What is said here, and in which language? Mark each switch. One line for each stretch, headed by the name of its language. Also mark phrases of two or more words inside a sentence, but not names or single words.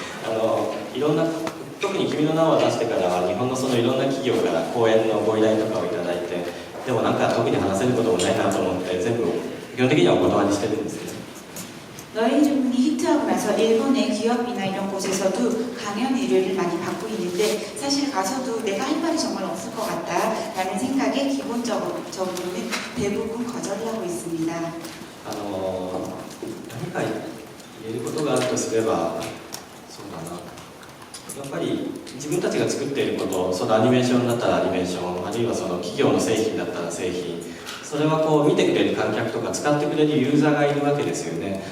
Japanese: いろんな特に君の名を出してからは日本のいろんな企業から講演のご依頼とかをいただいて、でもなんか特に話せることもないなと思って全部基本的にはお断りしてるんですね。
Korean: 너의 주문이 히트하고 나서 일본의 기업이나 이런 곳에서도 강연 의뢰를 많이 받고 있는데 사실 가서도 내가 할 말이 정말 없을 것 같다라는 생각에 기본적으로는 대부분 거절을 하고 있습니다.
Japanese: 何か言えることがあるとすれば、そうだな、やっぱり自分たちが作っていること、アニメーションだったらアニメーション、あるいは企業の製品だったら製品、それは見てくれる観客とか使ってくれるユーザーがいるわけですよね。